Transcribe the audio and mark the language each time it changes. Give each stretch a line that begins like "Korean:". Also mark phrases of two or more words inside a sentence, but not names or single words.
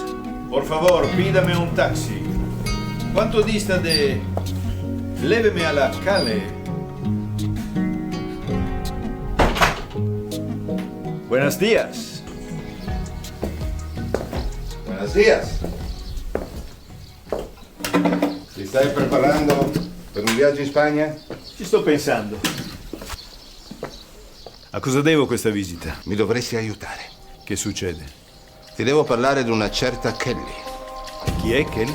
Spanish: Por favor, pídame un taxi. ¿Cuánto dista de...? Léveme a la calle. Buenos días. Buenos días.
Italian: Ti stai preparando per un viaggio in Spagna? Ci sto pensando. A cosa devo questa visita? Mi dovresti aiutare. Che succede? Ti devo parlare di una certa Kelly. Chi è Kelly?